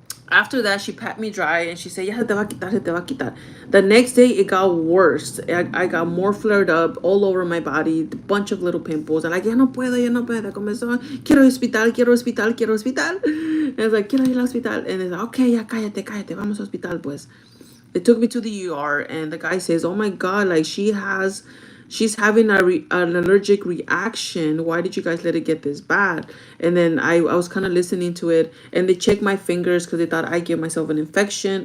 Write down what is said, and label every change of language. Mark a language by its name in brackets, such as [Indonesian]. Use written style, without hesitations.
[English] After that, she pat me dry and she said, "Yeah, [Spanish] te va a quitar, [English] se te va a quitar." The next day, it got worse. I got more flared up all over my body, a bunch of little pimples. And like, [Spanish] ya no puedo, ya no puedo. Comenzó, quiero hospital, quiero hospital, quiero hospital. [English] And I was like, [Spanish] quiero ir al hospital. [English] And it's like, okay, [Spanish] ya cállate, cállate, vamos al hospital, pues. [English] They took me to the ER, and the guy says, "Oh my God, like she's having an allergic reaction. Why did you guys let it get this bad?" And then I was kind of listening to it, and they checked my fingers because they thought I gave myself an infection.